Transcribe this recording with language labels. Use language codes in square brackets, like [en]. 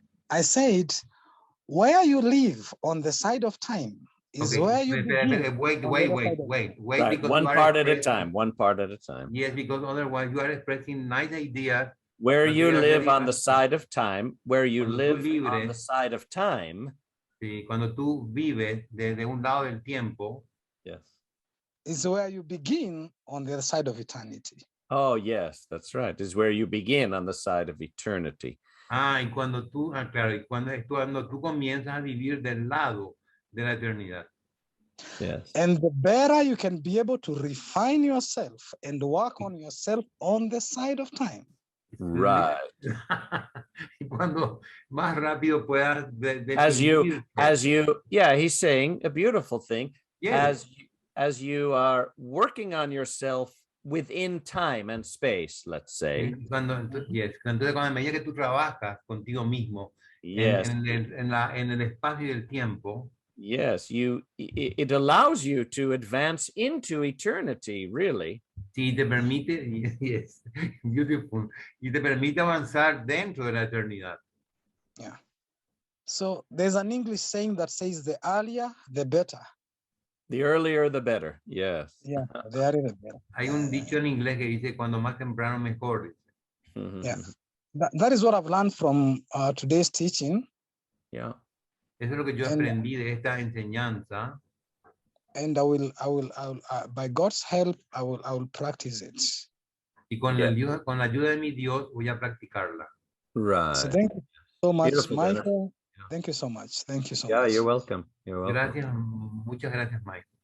[en] I said, where you live on the side of time is where you begin. Wait. Right. Because one part at a time. One part at a time. Yes, because otherwise you are expressing nice ideas. Where you live on the side of time, where you live on the side of time. [es] Sí, cuando tú vives desde un lado del tiempo. [en] Yes. Is where you begin on the other side of eternity. Oh, yes, that's right. Is where you begin on the side of eternity. [es] Ah, y cuando tú, claro, y cuando tú comienzas a vivir del lado de la eternidad. [en] Yes. And the better you can be able to refine yourself and work on yourself on the side of time. Right. [es] Y cuando más rápido puedas [en] As [es] definirte. [en] you, yeah, he's saying a beautiful thing. Yes. As you are working on yourself within time and space, let's say. [es] Entonces, cuando a medida que tú trabajas contigo mismo [en] Yes. [es] en el espacio y el tiempo, [en] Yes, it allows you to advance into eternity, really. [es] sí te permite, [en] yes, beautiful, [es] y te permite avanzar dentro de la eternidad. [en] Yeah. So there's an English saying that says the earlier, the better. The earlier, the better. Yes. Yeah, the earlier, the better. [es] Hay un dicho en inglés que dice, cuando más temprano, mejor. [en] Yeah. That is what I've learned from today's teaching. Yeah. [es] Eso es lo que yo [en] And- [es] aprendí de esta enseñanza. [en] And I will by God's help, I will practice it. [es] Y con, [en] Yeah. [es] con la ayuda de mi Dios voy a practicarla. [en] Right. So thank you so much, Beautiful, Dennis. Michael. Thank you so much. Thank you so Yeah, much. you're welcome. You're welcome. [es] Gracias, muchas gracias, Mike.